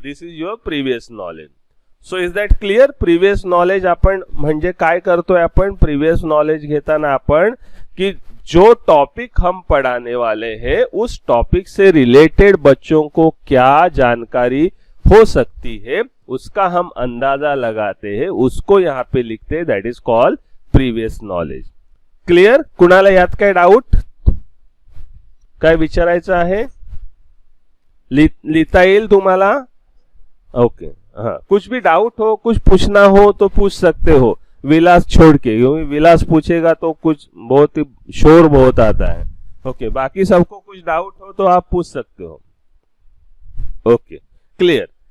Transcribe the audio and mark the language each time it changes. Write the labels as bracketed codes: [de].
[en] This is your previous knowledge. So is that clear? [mr] Previous knowledge आपण म्हणजे काय करतोय, आपण प्रीवियस नॉलेज घेताना आपण कि [hi] जो टॉपिक हम पढ़ाने वाले हैं उस टॉपिक से रिलेटेड बच्चों को क्या जानकारी हो सकती है उसका हम अंदाजा लगाते हैं, उसको यहाँ पे लिखते हैं। [en] That is called previous knowledge. Clear? [mr] कुणाला यात काय डाऊट, काय विचारायचं आहे? लिखता येईल तुम्हाला? [hi] ओके, हाँ, कुछ भी डाउट हो, कुछ पूछना हो तो पूछ सकते हो, विलास छोड़ के, क्योंकि विलास पूछेगा तो कुछ बहुत ही शोर बहुत आता है। ओके, बाकी सबको कुछ डाउट हो तो आप पूछ सकते हो। Okay, clear.